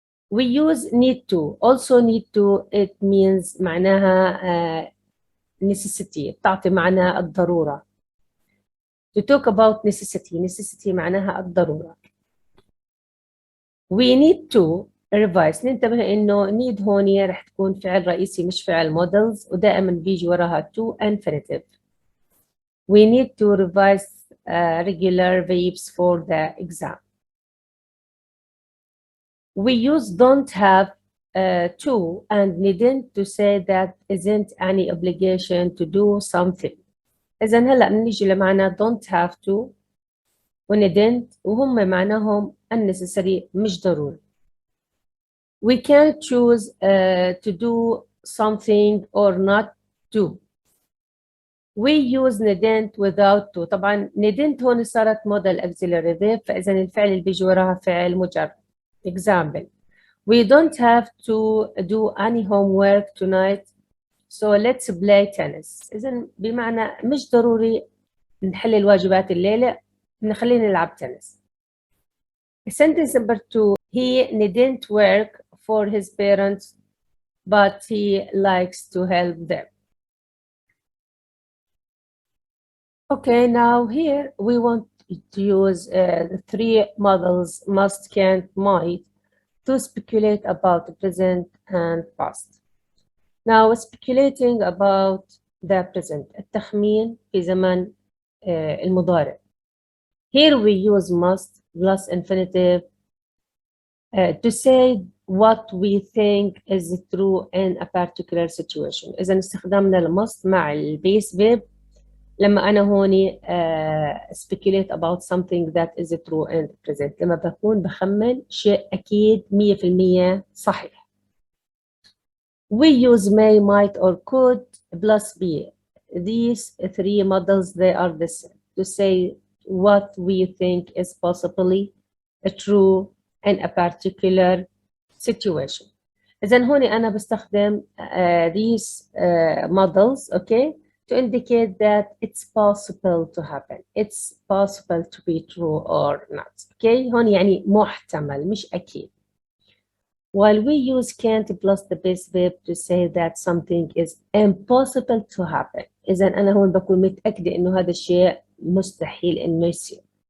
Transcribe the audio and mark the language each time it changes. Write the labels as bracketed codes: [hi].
[en] We use need to. Also need to, it means معناها necessity. [ar] تعطي معنى الضرورة. [en] To talk about necessity [ar] معناها الضرورة. [en] We need to revise. [ar] ننتبه إنه need هون رح تكون فعل رئيسي مش فعل models، ودائما بيجي وراها to infinitive. [en] We need to revise regular verbs for the exam. We use don't have to and needn't to say that isn't any obligation to do something. [ar] إذن هلأ بنيجي لمعنى don't have to و needn't وهم معناهم unnecessary مش ضروري. [en] We can choose to do something or not to. We use needn't without to. [ar] طبعا needn't هون صارت modal auxiliary verb، فإذا الفعل اللي بيجي وراها فعل مجرد. [en] Example. We don't have to do any homework tonight, so let's play tennis. [ar] إذا بمعنى مش ضروري نحل الواجبات الليلة، نخلينا نلعب تنس. [en] Sentence number 2. He needn't work for his parents, but he likes to help them. Okay, now here we want to use the three models must, can't, might to speculate about the present and past. Now speculating about the present، [ar] التخمين في زمن المضارع. [en] Here we use must plus infinitive to say what we think is true in a particular situation. [ar] إذا استخدمنا المust مع البيس verb لما أنا هوني [en] speculate about something that is true and present، [ar] لما بكون بخمن شيء أكيد 100% صحيح. [en] We use may, might or could plus be. These three models, they are the same to say what we think is possibly true in a particular situation. [ar] إذن هوني أنا بستخدم [en] these models, okay, to indicate that it's possible to happen. It's possible to be true or not. [ar] Okay, هون يعني محتمل مش أكيد. [en] While we use can't plus the base verb to say that something is impossible to happen. [ar] إذا أنا هون بكون متأكدة إنه هذا الشيء مستحيل إنه يصير.